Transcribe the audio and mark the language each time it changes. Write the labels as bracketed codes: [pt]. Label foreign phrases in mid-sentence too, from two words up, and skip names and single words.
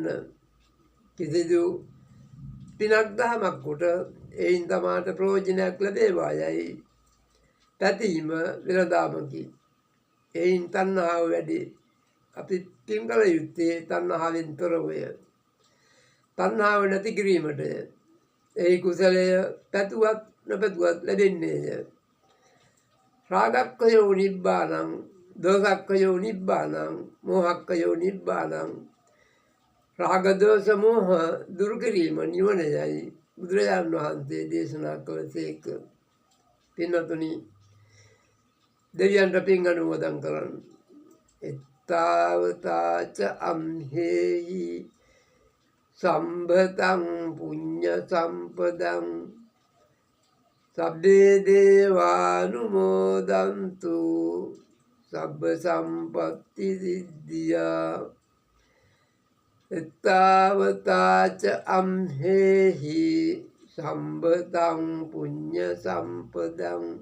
[si] කිසිදු පිනක් දහමක් කොට එයින් තමාට ප්‍රයෝජනයක් ලැබේවා යයි පැතීම වෙළඳාමකි. එයින් තණ්හාව වැඩි. අපි පින් කළ යුත්තේ තණ්හාවෙන් තොරවය. තණ්හාව නැති කිරීමටය. එහි කුසලය පැතුවත් නොපැතුවත් ලැබෙන්නේය. [pi] රාගක්ඛයෝ නිබ්බානං, දෝසක්ඛයෝ නිබ්බානං, මෝහක්ඛයෝ නිබ්බානං. [si] රාග දෝෂ මෝහ දුරු කිරීම නිවනයයි බුදුරජාණන් වහන්සේ දේශනා කළසේක. පින්වතුනි, දෙවියන්ට පින් අනුමෝදන් කරන්න. [pi] එත්තාවතාච අම්හෙහි සම්භතං පුඤ්ඤ සම්පදං සබ්බේ දේවානුමෝදන්තු සබ්බ සම්පත්ති සිද්ධියා එත්තාවතාච අම්හෙහි සම්භතං පුඤ්ඤ සම්පදං